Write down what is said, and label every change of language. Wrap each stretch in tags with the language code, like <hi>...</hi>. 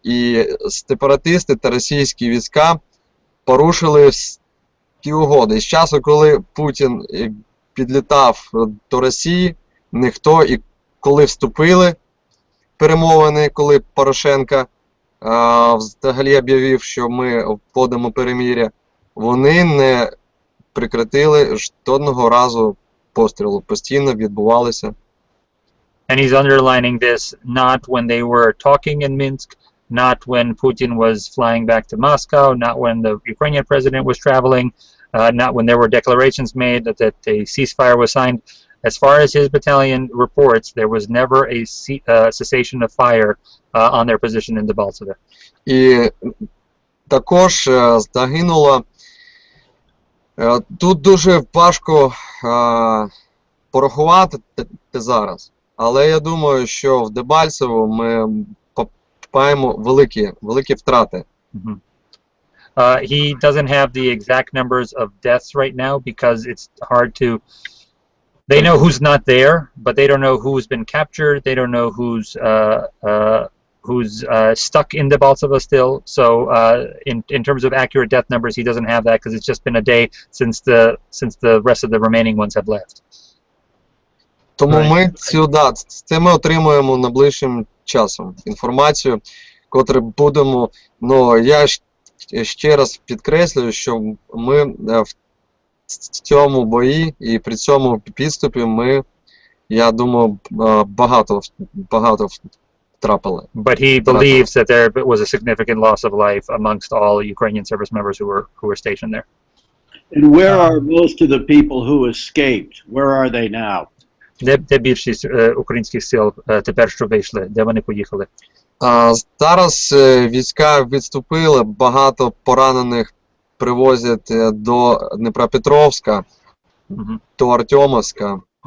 <uk>І сепаратисти та російські війська порушили ті угоди. З часу, коли Путін підлітав до Росії, ніхто, і коли вступили перемовини, коли Порошенко взагалі об'явив, що ми вводимо перемир'я, вони не прекратили жодного разу пострілу, постійно відбувалися.</uk> <en>And he's underlining this not when they were talking in Minsk, not when Putin was flying back to Moscow, not when the Ukrainian president was traveling, not when there were declarations made that a ceasefire was signed. As far as his battalion reports, there was never a cessation of fire on their position in Debaltseve.</en> <uk>І також загинуло. Тут дуже важко порахувати зараз, але я думаю, що в Дебальцево ми маємо великі втрати.</uk> <en>He doesn't have the exact numbers of deaths right now because it's hard to. They know who's not there, but they don't know who's been captured. They don't know who's stuck in Debaltseve still. So, in terms of accurate death numbers, he doesn't have that because it's just been a day since the rest of the remaining ones have left.</en> <uk>Тому ми отримуємо найближчим часом інформацію, котру будемо. Ну, я ще раз підкреслюю, що ми в цьому бої і при цьому підступі ми, я думаю, багато втрапили.</uk> <en>But he believes that there was a significant loss of life amongst all Ukrainian service members who were stationed there. And where are most of the people who escaped? Where are they now?</en> <uk>Де більшість українських сил тепер що вийшли? Де вони поїхали? Зараз війська відступили, багато поранених привозять до Дніпропетровська, до Артемовська.</uk>